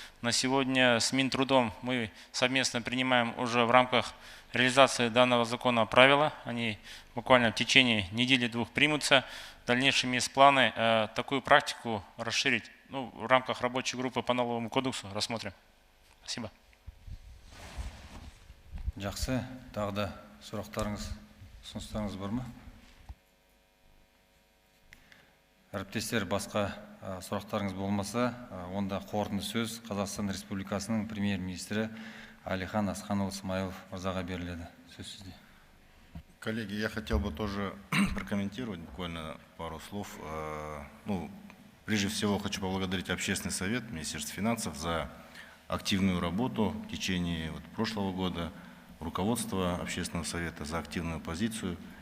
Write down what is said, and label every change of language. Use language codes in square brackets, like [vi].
[ru] На сегодня с Минтрудом мы совместно принимаем уже в рамках реализации данного закона правила. Они буквально в течение недели-двух примутся. В дальнейшем есть планы такую практику расширить. Ну, в рамках рабочей группы по налоговому кодексу рассмотрим. Спасибо. [kk] Жақсы, тағы да сұрақтарыңыз, ұсыныстарыңыз бар ма? Әріптестер, басқа сұрақтарыңыз болмаса, онда қорытынды сөз Қазақстан Республикасының премьер-министрі Алихан Асханұлы Смайылов мырзаға беріледі. Сөз сізде. [ru] Коллеги, я хотел бы тоже прокомментировать буквально пару слов. Ну, прежде всего хочу поблагодарить Общественный совет Министерства финансов за активную работу в течение прошлого года, руководство Общественного совета за активную позицию.